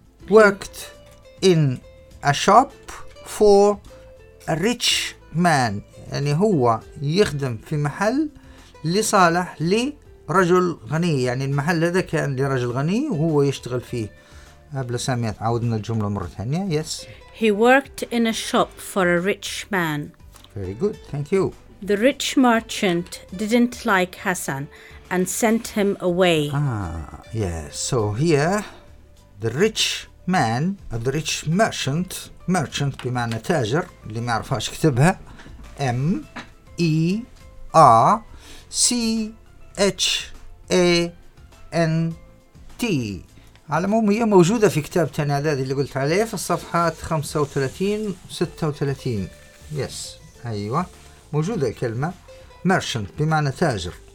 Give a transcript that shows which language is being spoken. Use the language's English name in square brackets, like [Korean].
[English] worked in a shop for a rich man [Arabic] يعني هو يخدم في محل لصالح لرجل غني يعني المحل هذا كان لرجل غني وهو يشتغل فيه قبل سامية عودنا الجملة مرة ثانية yes [English] he worked in a shop for a rich man very good thank you the rich merchant didn't like Hassan and sent him away so here the rich man the rich merchant merchant [Arabic] بمعنى تاجر اللي ما عرفهاش كتبها M E R C H A N T على العموم هي موجودة في كتاب تاني عدد اللي قلت عليه في الصفحات 35 و 36 yes أيوة موجودة الكلمة merchant بمعنى تاجر